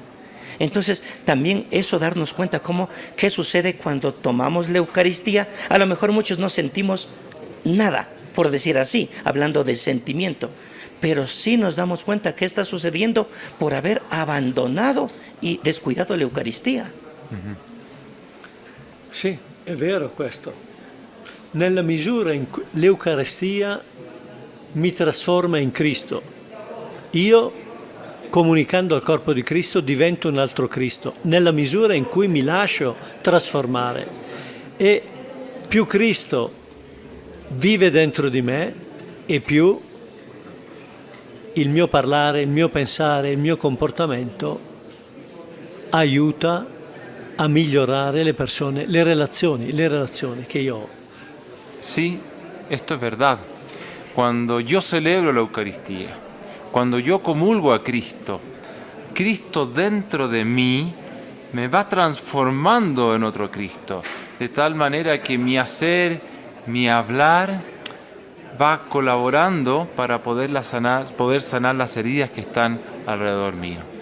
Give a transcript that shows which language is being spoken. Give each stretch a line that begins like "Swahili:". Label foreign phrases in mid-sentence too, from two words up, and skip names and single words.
Spanish: Entonces, también eso darnos cuenta qué sucede cuando tomamos la Eucaristía. A lo mejor muchos no sentimos nada, por decir así, hablando de sentimiento. Pero sí nos damos cuenta qué está sucediendo por haber abandonado y descuidado la Eucaristía.
Italian: Sì, è vero questo. Nella misura in cui l'Eucaristia mi trasforma in Cristo. Io, comunicando al corpo di Cristo, divento un altro Cristo, nella misura in cui mi lascio trasformare. E più Cristo vive dentro di me, e più il mio parlare, il mio pensare, il mio comportamento aiuta a migliorare le persone, le relazioni che io ho.
Spanish: Sí, esto es verdad. Cuando yo celebro la Eucaristía, cuando yo comulgo a Cristo, Cristo dentro de mí me va transformando en otro Cristo, de tal manera que mi hacer, mi hablar, va colaborando para poder sanar las heridas que están alrededor mío.